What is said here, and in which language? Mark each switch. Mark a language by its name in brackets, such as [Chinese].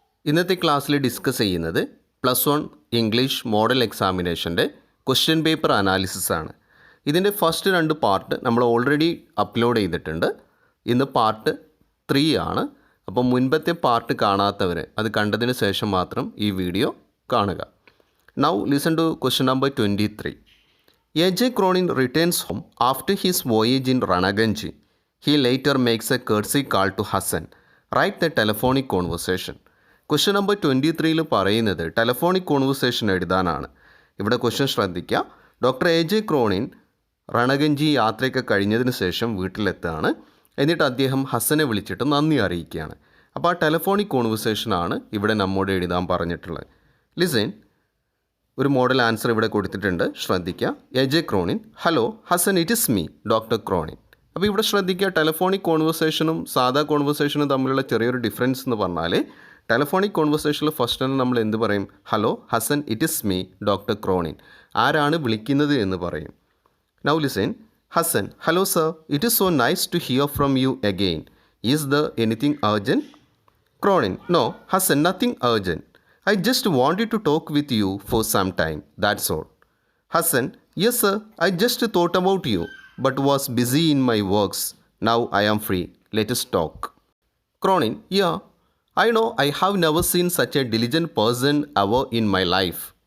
[Malayalam] ഇന്നത്തെ ക്ലാസ്സിൽ ഡിസ്കസ് ചെയ്യുന്നത് +1 English model എക്സാമിനേഷൻ്റെ question paper analysis ആണ്. ഇതിൻ്റെ ഫസ്റ്റ് 2 പാർട്ട് നമ്മൾ ഓൾറെഡി അപ്ലോഡ് ചെയ്തിട്ടുണ്ട്. ഇന്ന് പാർട്ട് 3 ആണ്. അപ്പോൾ മുൻപത്തെ പാർട്ട് കാണാത്തവർ അത് കണ്ടതിന് ശേഷം മാത്രം ഈ വീഡിയോ കാണുക. [English] Now listen to question number 23. A.J. Cronin returns home after his voyage in Ranaganji. He later makes a courtesy call to Hassan. Write the telephonic conversation. [Malayalam] Question number 23 പറയുന്നത് ടെലഫോണിക് കോൺവെർസേഷൻ എഴുതാനാണ്. ഇവിടെ question ശ്രദ്ധിക്കുക. Doctor A.J. Cronin രണഗഞ്ചി യാത്രയൊക്കെ കഴിഞ്ഞതിന് ശേഷം വീട്ടിലെത്തുകയാണ്. എന്നിട്ട് അദ്ദേഹം ഹസനെ വിളിച്ചിട്ട് നന്ദി അറിയിക്കുകയാണ്. അപ്പോൾ ആ ടെലഫോണിക് കോൺവെർസേഷനാണ് ഇവിടെ നമ്മോട് എഴുതാൻ പറഞ്ഞിട്ടുള്ളത്. ലിസൺ. ഒരു മോഡൽ ആൻസർ ഇവിടെ കൊടുത്തിട്ടുണ്ട്, ശ്രദ്ധിക്കുക. [English] A.J. Cronin, hello Hassan, it is me doctor Cronin. [Malayalam] അപ്പോൾ ഇവിടെ ശ്രദ്ധിക്കുക, ടെലഫോണിക് കോൺവെർസേഷനും സാധാ കോൺവെർസേഷനും തമ്മിലുള്ള ചെറിയൊരു ഡിഫറൻസ് എന്ന് പറഞ്ഞാൽ ടെലഫോണിക് കോൺവെർസേഷനിൽ ഫസ്റ്റ് തന്നെ നമ്മൾ എന്ത് പറയും? [English] Hello Hassan, it is me doctor Cronin. [Malayalam] ആരാണ് വിളിക്കുന്നത് എന്ന് പറയും. [English] Now listen. Hassan, hello sir, it is so nice to hear from you again. Is the anything urgent? Cronin, no Hassan, nothing urgent. I just wanted to talk with you for some time, that's all. Hassan, yes sir, I just thought about you, but was busy in my works. Now I am free. Let us talk. Cronin, yeah, I know I have never seen such a diligent person ever in my life.